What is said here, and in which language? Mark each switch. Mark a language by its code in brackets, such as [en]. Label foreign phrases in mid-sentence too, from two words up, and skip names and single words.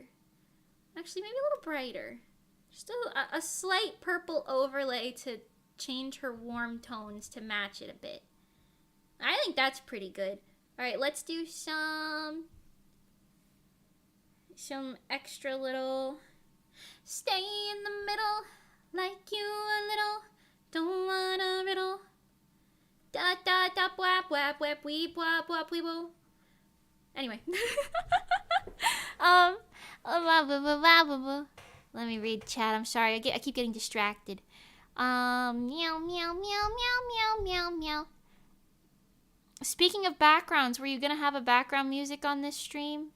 [en] Actually, maybe a little brighter. Just a slight purple overlay to change her warm tones to match it a bit. I think that's pretty good. Alright, let's do some extra little... Stay in the middle, like you a little, don't want a riddle. Da da da wap wap wap weep wap wap wee woo. Anyway. Let me read chat. I'm sorry. I keep getting distracted. Meow meow meow meow meow meow meow. Speaking of backgrounds, were you gonna have a background music on this stream?